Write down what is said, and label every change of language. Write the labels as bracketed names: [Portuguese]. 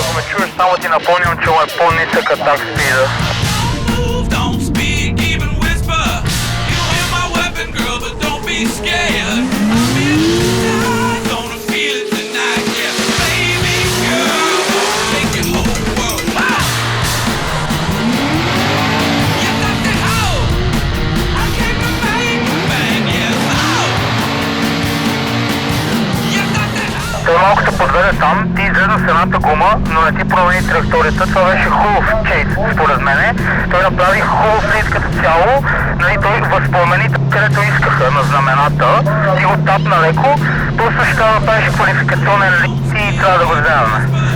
[Bulgarian] чуеш, само ти напомням, че му е по-нисък атак спида. [English] Move, don't speak, even whisper. You hear my weapon, girl, but don't be scared. I'm hypnotized, gonna feel it tonight, yeah. Baby girl, gonna take your whole world. Wow. You got the hoe. I came to make you bang, yeah. Oh. You got the hoe. [Bulgarian] Той малко се подведе там, ти излезе с едната гума, но не ти промени траекторията. Това беше хубав чейс, според мене. Той направи хубав лид като цяло, нали, той възпламени където искаха на знамената, ти го тапна леко, просто ще трябва да правиш квалификационен лид и трябва да го вземаме.